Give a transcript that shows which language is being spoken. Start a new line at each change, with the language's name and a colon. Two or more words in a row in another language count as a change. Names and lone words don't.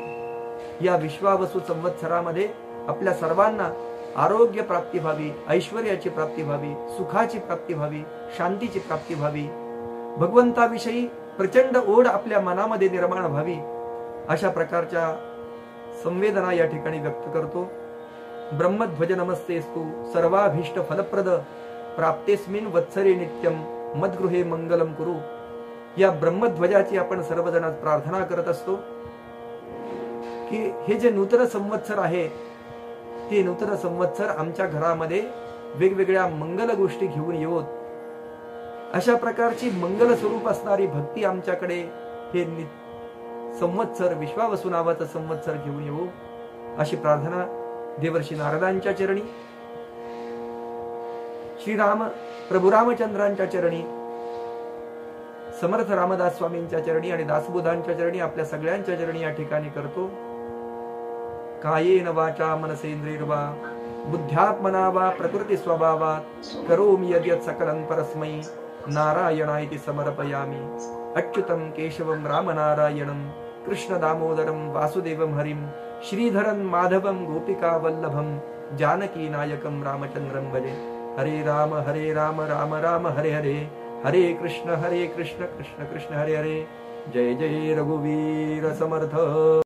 Marathi: या विश्वावसु संवत्सरामध्ये आपल्या सर्वांना आरोग्य प्राप्ती व्हावी, ऐश्वर्याची प्राप्ती व्हावी, सुखाची प्राप्ती व्हावी, शांतीची प्राप्ती व्हावी, भगवंताविषयी प्रचंड ओढ आपल्या मनामध्ये निर्माण व्हावी. अशा प्रकारच्या संवेदना या ठिकाणी व्यक्त करतो.
Sanskrit: ब्रह्मध्वज नमस्तेस्तु सर्वाभीष्ट फलप्रद प्राप्तेस्मिन वत्सरे नित्यम मद्गृहे मंगलम कुरु.
Marathi: या ब्रह्मध्वजाची आपण सर्वजण प्रार्थना करत असतो की हे जे नूतन संवत्सर आहे ते नूतन संवत्सर आमच्या घरामध्ये वेगवेगळ्या मंगल गोष्टी घेऊन येवोत. अशा प्रकारची मंगल स्वरूप असणारी भक्ती आमच्याकडे हे संवत्सर, विश्वावसु नावाचं संवत्सर घेऊन येवो अशी प्रार्थना देवर्षी नारदांच्या चरणी, श्रीराम प्रभू रामचंद्रांच्या चरणी, समर्थ रामदास स्वामींच्या चरणी आणि दासबोधांच्या चरणी, आपल्या सगळ्यांच्या चरणी या ठिकाणी करतो.
Sanskrit: कायेन वाचा मनसेंद्रियर्वा बुद्ध्यात्मना वा प्रकृती स्वभावात करोमि यद्यत् सकलं परस्मै नारायणाय समर्पयामि. अच्युतं केशवं रामनारायणं कृष्ण दामोदरं वासुदेवं हरिं श्रीधरं माधवं गोपिका वल्लभं जानकी नायकं रामचंद्रं भजे. हरे राम राम राम हरे हरे, हरे कृष्ण कृष्ण कृष्ण हरे हरे.
Marathi: जय जय रघुवीर समर्थ.